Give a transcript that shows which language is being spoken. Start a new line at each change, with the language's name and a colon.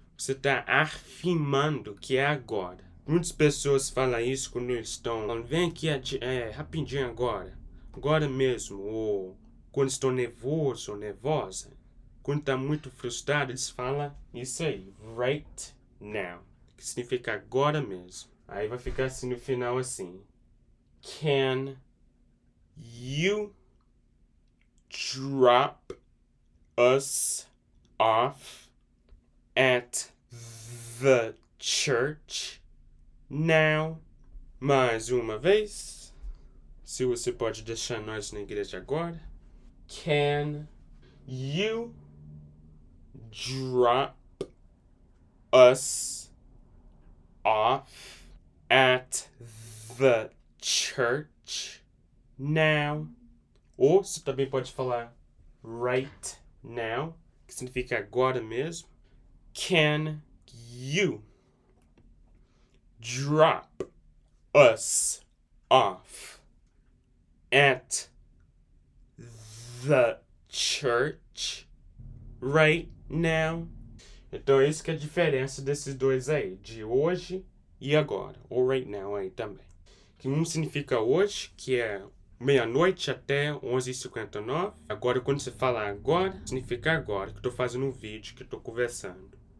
Portuguese: Você está afirmando que é agora. Muitas pessoas falam isso quando eles estão falando, vem aqui rapidinho agora. Agora mesmo. Ou quando estão nervoso ou nervosa. Quando está muito frustrado, eles falam isso aí.
English: Right now.
Portuguese: Que significa agora mesmo. Aí vai ficar assim no final assim.
English: Can you drop us off at the church now?
Portuguese: Mais uma vez. Se você pode deixar nós na igreja agora.
English: Can you drop us off at the church now?
Portuguese: Ou você também pode falar
English: right now,
Portuguese: que significa agora mesmo.
English: Can you drop us off at the church right now?
Portuguese: Então, isso que é a diferença desses dois aí, de hoje e agora, ou
English: right now
Portuguese: aí também. Que um significa hoje, que é meia-noite até 11h59. Agora, quando você fala agora, significa agora, que eu tô fazendo um vídeo, que eu tô conversando.